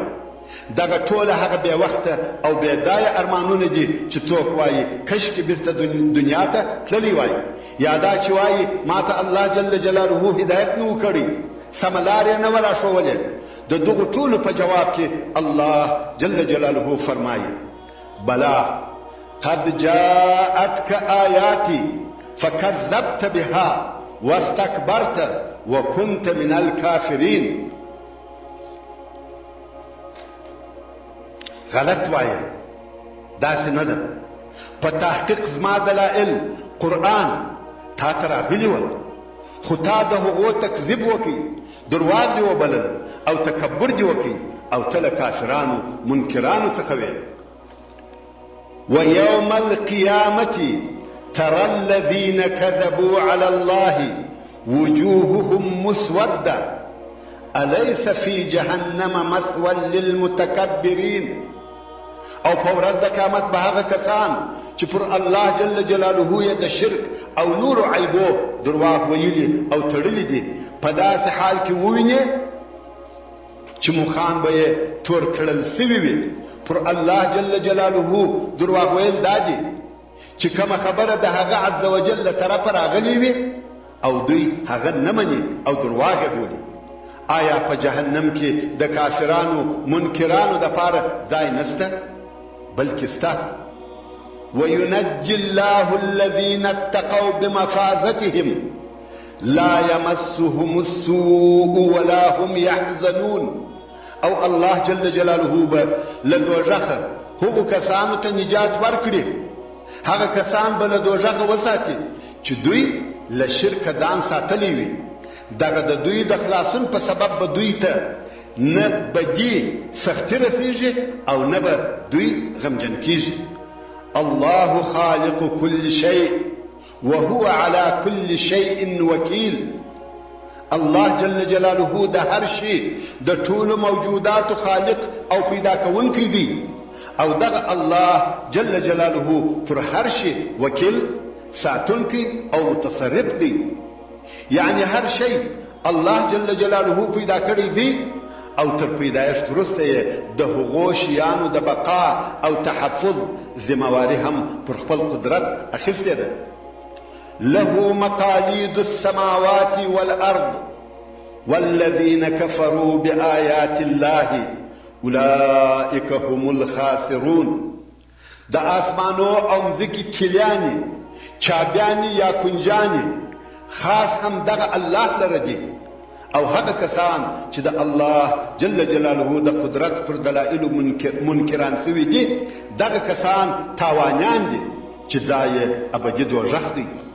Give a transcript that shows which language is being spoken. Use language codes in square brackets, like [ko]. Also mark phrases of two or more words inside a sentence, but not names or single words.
[ps] دغه ټوله هغه بې وخته او بې ځایه ارمانونه دي چې څوک وایي کشکې بیرته دنیا ته تللی وای، یا دا چې وایي ما ته الله جل جلاله هدایت نه و کړی، سمه لار یې نه ولا ښولې. د دغو ټولو په جواب کې الله جل جلاله فرمایي [ar] بلا قد جاءتك آياتي فكذبت بها واستكبرت وكنت من الكافرين. [ps] غلط وایي، داسې نه ده. په تحقیق زما دلائل قرآن تا ته راغلي ول، خو تا د هغو تکذیب وکړي، درواغ دې وبلل او تکبر دې وکړي او ته له کافرانو منکرانو څخه وې. [ar] ويوم القيامة ترى الذين كذبوا على الله وجوههم مسودة أليس في جهنم مثوى للمتكبرين. [ps] او په ورځ د قیامت به هغه کسان چې پر الله جل جلاله یې د شرک او نور عیبو درواغ ویلي او تړلي دي په داسې حال کې وویني چې مخان به یې تور کړل سوي وي. پر الله جل جلاله درواغ ویل دا دي چې کومه خبره د هغه عز وجل له طرفه راغلي وي او دوی هغه نه مني او درواغ یې بولي. آیا په جهنم کې د کافرانو منکرانو دپاره ځای نسته؟ بلکې سته. [ar] وينجي الله الذين اتقوا بمفازتهم لا يمسهم السوء ولا هم يحزنون. [ps] او الله جل جلاله به له دوزخه هغو کسانو ته نجات ورکړي، هغه کسان به له دوزخه وساتي چې دوی له شرکه ځان ساتلی وي. دغه د دوی د خلاصون په سبب به دوی ته نه بدی سختی رسیږي او نه به دوی غمجن کیږي. [ar] الله خالق كل شيء وهو على كل شيء وكيل. [ps] الله جل جلاله د هر شي د ټولو موجودات خالق او پیدا کوونکی دی، او دغه الله جل جلاله پر هر شي وکیل ساتونکی او متصرف دی. یعنی هر شی الله جل جلاله پیدا کړی دی او تر پیدایښت وروسته یې د هغو شیانو د بقا او تحفظ ذمواري هم پر خپل قدرت اخیستې ده. [ar] له مقاليد السماوات والأرض والذين كفروا بآيات الله أولئك هم الخاسرون. [ps] دا آسمانو او مځکې کلیانې چابیانې یا کنجانې خاص هم دغه الله لره دي، او هغه کسان چې د الله جل جلاله د قدرت پر دلایلو منکران سوي دي دغه کسان تاوانیان دي چې ځای ابدي دوزخ دی.